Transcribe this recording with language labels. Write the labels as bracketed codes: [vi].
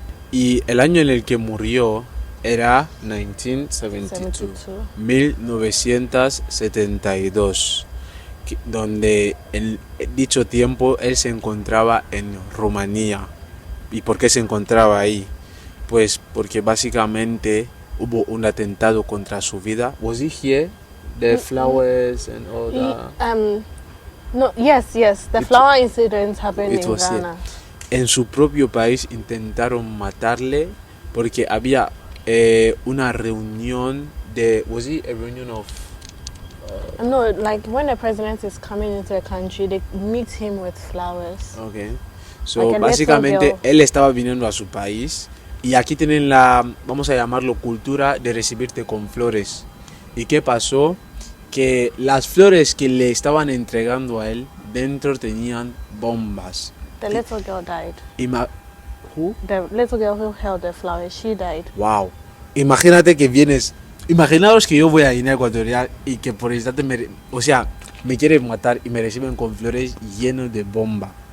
[es] Y el año en el que murió era 1972, donde en dicho tiempo él se encontraba en Rumanía. ¿Y por qué se encontraba ahí? Pues porque básicamente hubo un atentado contra su vida. [en] Was he here? The flowers and all that. No, yes. The flower incident happened in Ghana. [es] En su propio país intentaron matarle porque había una reunión de. [en] Was it a reunion of? No, like when a president is coming into a country, they meet him with flowers. Okay. So Like a [es] básicamente [en] little girl. [es] él estaba viniendo a su país y aquí tienen la, vamos a llamarlo, cultura de recibirte con flores. ¿Y qué pasó? Que las flores que le estaban entregando a él dentro tenían bombas. [en] The little girl died. Who? The little girl who held the flowers, she died. [es] Wow. Imagínate que vienes. Imaginaos que yo voy a Guinea Ecuatorial y que por instante me quieren matar y me reciben con flores llenos de bomba.